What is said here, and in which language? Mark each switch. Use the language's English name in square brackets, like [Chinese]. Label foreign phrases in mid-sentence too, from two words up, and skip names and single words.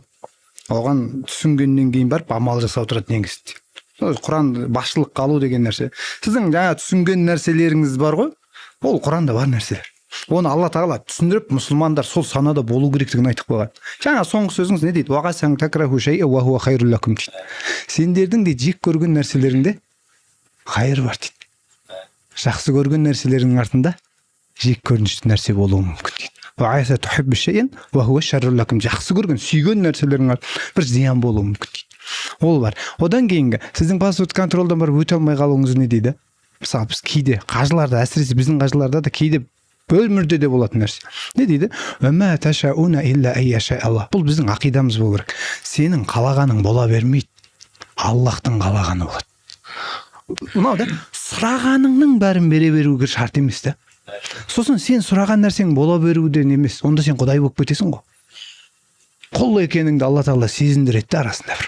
[Kazakh] Оған түсінгеннен кейін барып амал жасау тұрады негізінде. Құран басшылыққа алу деген нәрсе. Сіздің жаңа түсінген нәрселеріңіз бар ғой, ол Құранда бар нәрселер. Оны Алла Тағала түсіндіріп, мұсылмандар сол санада болу керектігін айтып қойған. Жаңа соңғы сөзіңіз не дейді? [Arabic] وعسى أن تكرهوا شيئا وهو خير لكم дейді. [Kazakh] Сендердің де жек көрген нәрселеріңде хайыр бар дейді. Жақсы көрген нәрселеріңнің артында жек көрінішті нәрсе болуы мүмкін дейді. [Arabic] وعسى أن تحبوا شيئا وهو شر لكم. [Kazakh] Жақсы көрген, сүйген нәрселерің артында бір зиян болуы мүмкін дейді. Ол бар. Одан кейінгі сіздің паспорт контролдан барып өте алмай қалуыңыз не дейді? Мысалы біз кейде қажыларда, әсіресе біздің қажыларда да кейде бөлмірде де болатын нәрсе. Не дейді? [Arabic] وما تشاءون إلا أن يشاء الله. [Kazakh] Бұл біздің ақидамыз болу керек. Сенің қалағаның бола бермейді. Аллахтың қалағаны болады. Мынау да сұрағаныңның бәрін бере беруге шарт емес та. Сосын сен сұраған нәрсең бола беруден емес, онда сен құдай болып кетесің ғой. Құл екеніңді Алла Тағала сезіндіреді арасында бір.